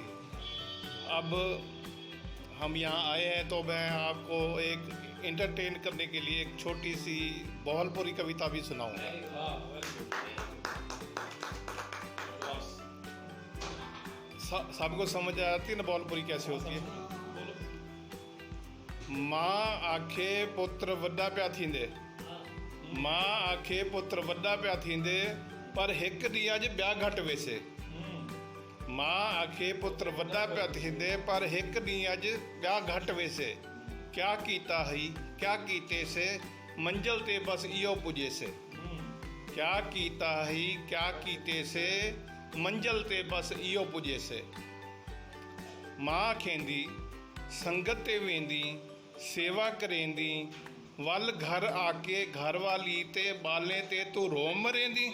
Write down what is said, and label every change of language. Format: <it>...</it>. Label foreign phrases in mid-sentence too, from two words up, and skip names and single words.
<hi>अब हम यहाँ आए हैं तो मैं आपको एक एंटरटेन करने के लिए एक छोटी सी बहलपुरी कविता भी सुनाऊंगा। सबको समझ आती है ना बहलपुरी कैसे होती है?</hi> <skr>माँ आखे पुत्र वड्डा पिया थींदे, माँ आखे पुत्र वड्डा पिया थींदे, पर हिक ॾींहुं अॼु ॿिया घटि वेसे। माँ आखे पुत्र वड्डा पिया थींदे, पर हिक ॾींहुं अॼु ॿिया घटि वेसे। क्या कीता ही क्या कीते से, मंजिल ते बस इहो पुॼे से। क्या कीता ही क्या कीते से, मंजिल ते बस इहो पुॼे से। माँ खेंदी संगत ते वेंदी, सेवा करेंदी, वल घर आके घर वाली ते बाले ते तू रोम मरेंदी।</skr>